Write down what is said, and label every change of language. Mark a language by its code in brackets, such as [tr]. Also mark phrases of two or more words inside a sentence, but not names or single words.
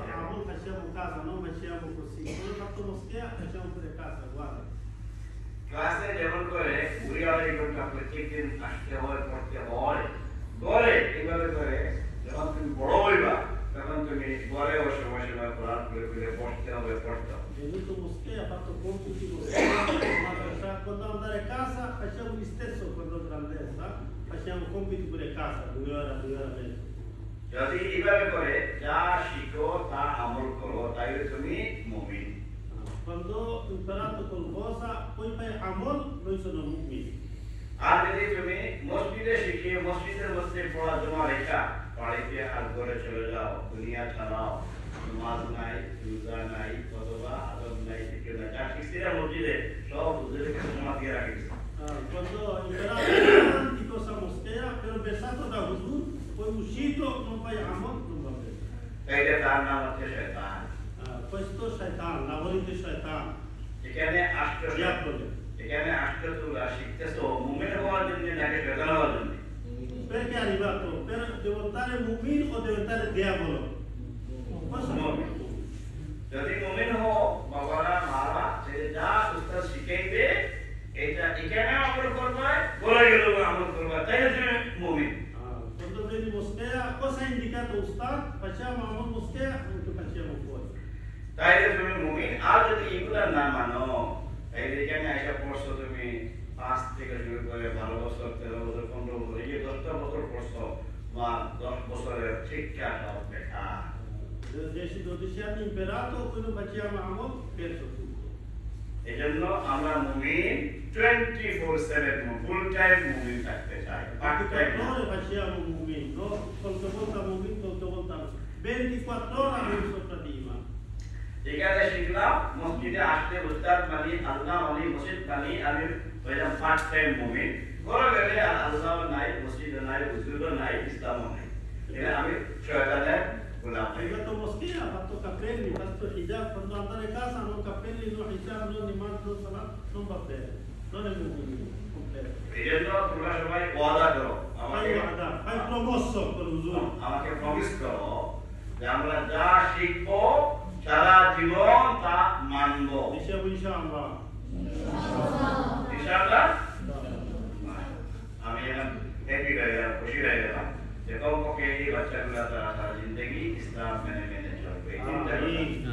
[bn] ক্লাসে যেমন করে বুড়ি আলাইকুমটা প্রত্যেকদিন আসতে হয়, পড়তে হয়, ঘরে এইভাবে করে যখন তুমি বড় হইবা তখন তুমি ঘরে সময় সময় কোরআন করে করে পড়তে হবে, পড়তে হবে। [it] Quando andare a casa facciamo gli stesso quando andare a casa, facciamo compiti pure a casa, 2 ore, 2 ore e mezzo. [bn] যদি এইভাবে করে যা শিখো তা আমল করো তাইলে তুমি মুমিন। [it] Quando imparato qualcosa, poi fai amol, noi sono mu'min. [bn] আর যদি তুমি মসজিদে শিখে মসজিদের মধ্যে পড়াশোনা রেখা বাড়িতে হাত ধরে চলে যাও, দুনিয়া ছাড়াও, নামাজ নাই, রোজা নাই, অথবা আদব নাই, জিকির নাই, যা শিখছিরা মসজিদে সব হুজুরের কাছে জমা দিয়ে রাখিস। [it] Quando imparato tanti cosa moschea, però pensato da Huzur, poi uscito non fai amol, non va bene. [bn] তাইলে তার নাম হচ্ছে শয়তান। [it] Questo shaitan, lavori di shaitan, [bn] এখানে আসতে [it] diavolo. [bn] এখানে আসতে তোমরা শিখতেছো মুমিন হওয়ার জন্য নাকি শয়তান হওয়ার জন্য? [it] Perché è arrivato? Per diventare mu'min o diventare diavolo? Questo no. [bn] যদি মুমিন হও, বাবারা মারা সে যা উস্তাদ শিখাইবে এটা এখানে আমল করবে, বলে গেল আমল করবে, তাইলে তুমি মুমিন। [it] Quando vedi moschea, cosa ha indicato Ustad? Facciamo amol moschea, anche facciamo fuori. [bn] তাইলে তুমি মুমিন। আর যদি এগুলা না মানো, তাইলে এখানে আইসা পড়ছো তুমি 5 থেকে শুরু করে 12 বছর, 13 বছর, 15 বছর, এই যে 10টা বছর পড়ছো, বা 10 বছরের শিক্ষা সব বেকার। [it] 10-12 anni imparato, poi non facciamo amol, perso tutto. [bn] এই জন্য আমরা মুমিন 24/7 [en] full time [bn] মুমিন থাকতে চাই, [en] part time [bn] না। [it] 24 ore facciamo mu'min, no? Qualche volta mu'min, qualche volta 24 ore noi sopra di iman. [bn] এখানে শিখলাম মসজিদে আসতে উস্তাদ মানি, আল্লাহ মানি, মসজিদ মানি, আমি হইলাম [en] part time [bn] মুমিন। ঘরে গেলে আর আল্লাহ নাই, মসজিদ নাই, হুজুর নাই, ইসলাম নাই, এটা আমি শয়তানের গোলাম। [it] Hai fatto moschea, ha fatto capelli, ha fatto hijab, quando andare a casa non capelli, non hijab, non iman, non salat, non va bene. Non è mu'min completo. [bn] এই জন্য তোমরা সবাই ওয়াদা করো, আমাকে [it] Fai wa'da, fai promosso con Huzur. [bn] আমাকে প্রমিস করো যে আমরা যা শিখবো সারা জীবন তা মানবো। [it] Diciamo inshallah. [ar] إن شاء الله. [bn] আমি এখন হ্যাপি হয়ে গেলাম, খুশি হয়ে গেলাম যে কমপক্ষে এই বাচ্চাগুলা তারা সারা জিন্দগি ইসলাম মেনে মেনে চলবে, এই চিন্তা করলাম।